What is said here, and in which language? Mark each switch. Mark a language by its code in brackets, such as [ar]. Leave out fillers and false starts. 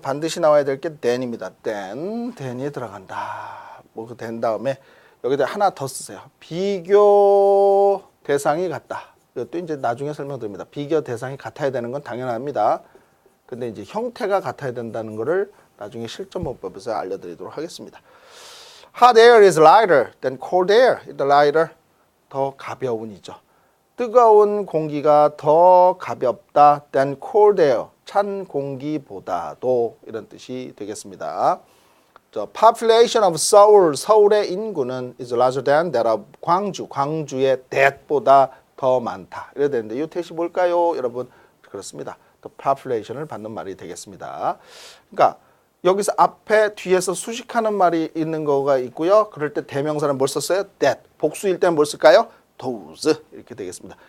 [ko] 반드시 나와야 될 게 than입니다. than이 들어간다. 뭐 된 다음에 여기다 하나 더 쓰세요. 비교 대상이 같다. 이것도 이제 나중에 설명드립니다. 비교 대상이 같아야 되는 건 당연합니다. 근데 이제 형태가 같아야 된다는 거를 나중에 실전문법에서 알려드리도록 하겠습니다. [en] Hot air is lighter than cold air. [ko] lighter 더 가벼운이죠. 뜨거운 공기가 더 가볍다 [en] than cold air. [ko] 찬 공기보다도 이런 뜻이 되겠습니다. [en] The population of Seoul. [ko] 서울의 인구는 [en] is larger than that of 광주. [ko] 광주의 that보다 더 많다. 이래야 되는데 이 that이 뭘까요? 여러분 그렇습니다. The population을 받는 말이 되겠습니다. 그러니까 여기서 앞에 뒤에서 수식하는 말이 있는 거가 있고요. 그럴 때 대명사는 뭘 썼어요? that. 복수일 때는 뭘 쓸까요? those. 이렇게 되겠습니다.